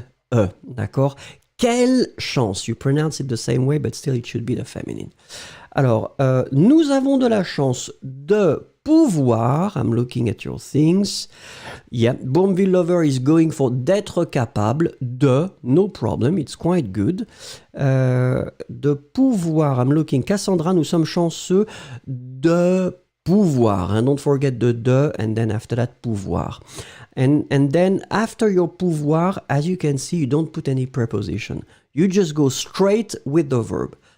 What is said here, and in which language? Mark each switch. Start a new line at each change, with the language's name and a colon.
French: D'accord? Quelle chance.
English: You pronounce it the same way, but still it should be the feminine.
French: Alors, nous avons de la chance de pouvoir.
English: I'm looking at your things. Yeah, Boomville Lover is going for
French: d'être capable de.
English: No problem, it's quite good.
French: De pouvoir. I'm looking. Cassandra, nous sommes chanceux de pouvoir.
English: And don't forget the de, and then after that, pouvoir. And then after your pouvoir, as you can see, you don't put any preposition. You just go straight with the verb.